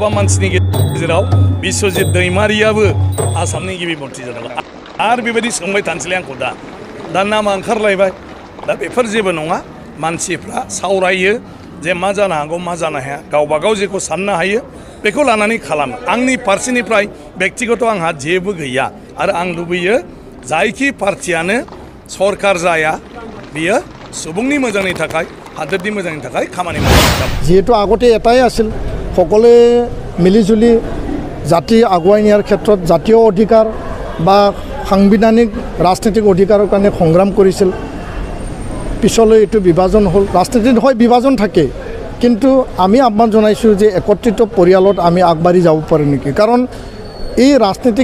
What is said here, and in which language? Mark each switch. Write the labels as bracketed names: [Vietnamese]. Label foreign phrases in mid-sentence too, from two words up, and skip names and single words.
[Bodo] मानसिनि गेजेराव बिश्वजित दैमारियाबो आसामनि गिबि मन्थ्रि जादों आरो बेबायदि सोंबाय थानोसैलै आंखौ दा नामा ओंखारलायबाय दा बेफोर जेबो नङा मानसिफ्रा सावरायो जे मा जानो हागौ मा जानो हाया गावबा गाव जेखौ साननो हायो बेखौ लानानै खालामो आंनि फारसेनिफ्राय बेक्तिगत आंहा जेबो गैया आरो आं लुबैयो जायखि पार्टियानो सरकार जाया बियो सुबुंनि मोजांनि थाखाय हादोरनि मोजांनि थाखाय खामानि मावो [Assamese] जिहेतु আগতে এটাই আছিল সকলোৱে মিলিজুলি জাতি আগুৱাই নিয়াৰ ক্ষেত্ৰত জাতীয় অধিকাৰ বা সাংবিধানিক ৰাজনৈতিক অধিকাৰৰ কাৰণে সংগ্ৰাম কৰিছিল পিছলৈ এইটো বিভাজন হ'ল ৰাজনীতিত হয় বিভাজন থাকে কিন্তু আমি আহ্বান জনাইছোঁ যে একত্ৰিত পৰিয়ালত আমি আগবাঢ়ি যাব পাৰোঁ নেকি কাৰণ এই ৰাজনৈতিক